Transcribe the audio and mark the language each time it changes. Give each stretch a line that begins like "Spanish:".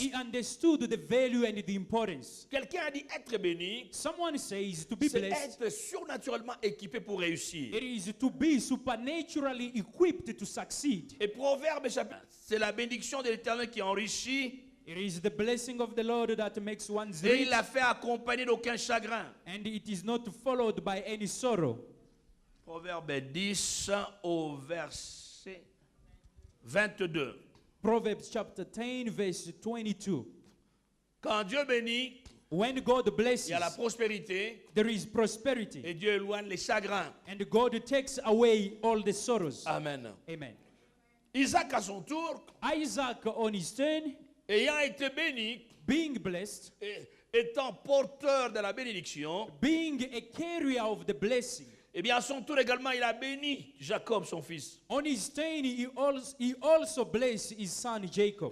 English: He understood the value and the importance.
French: Quelqu'un a dit être béni,
English: Someone says to be
French: c'est
English: blessed,
French: être surnaturellement équipé pour réussir.
English: it is to be supernaturally equipped to succeed.
French: Et Proverbe chapitre, c'est la bénédiction de l'Éternel qui enrichit
English: It is the blessing of the Lord that makes one
French: et
English: rich,
French: il l'a fait accompagner d'aucun chagrin.
English: and it is not followed by any sorrow.
French: Proverbe 10 au verset 22.
English: Proverbs chapter 10, verse 22.
French: Quand Dieu bénit,
English: When God
French: il
English: blesses,
French: y a la prospérité
English: there is prosperity,
French: et Dieu éloigne les chagrins.
English: and God takes away all the sorrows. Amen. Amen.
French: Isaac à son tour,
English: Isaac, on his turn,
French: ayant été béni,
English: being blessed,
French: et étant porteur de la bénédiction,
English: being a carrier of the blessing,
French: eh bien à son tour également il a béni Jacob son fils.
English: on his turn, he also blessed his son Jacob.